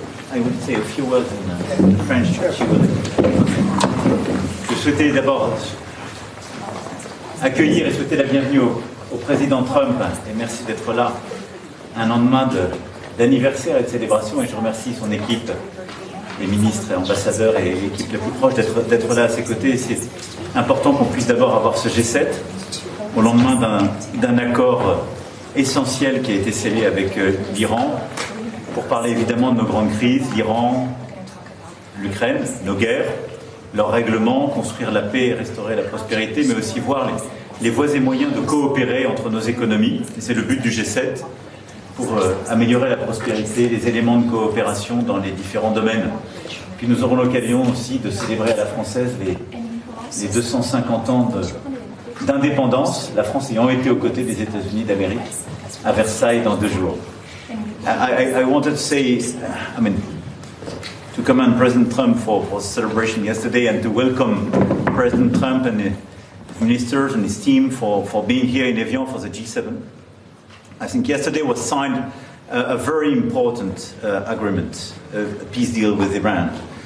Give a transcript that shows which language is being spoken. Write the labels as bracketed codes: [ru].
[en] I would say a few words in French. [fr] Je souhaitais d'abord accueillir et souhaiter la bienvenue au président Trump et merci d'être là un lendemain d'anniversaire et de célébration et je remercie son équipe, les ministres et ambassadeurs et l'équipe la plus proche d'être là à ses côtés. Et c'est important qu'on puisse d'abord avoir ce G7 au lendemain d'un accord essentiel qui a été scellé avec l'Iran pour parler évidemment de nos grandes crises, l'Iran, l'Ukraine, nos guerres, leur règlement, construire la paix et restaurer la prospérité, mais aussi voir les voies et moyens de coopérer entre nos économies. Et c'est le but du G7, pour améliorer la prospérité, les éléments de coopération dans les différents domaines. Puis nous aurons l'occasion aussi de célébrer à la française les 250 ans d'indépendance, la France ayant été aux côtés des États-Unis d'Amérique, à Versailles dans 2 jours. [en] I wanted to say, I mean, to commend President Trump for the celebration yesterday and to welcome President Trump and the ministers and his team for being here in Evian for the G7. I think yesterday was signed a very important agreement, a peace deal with Iran.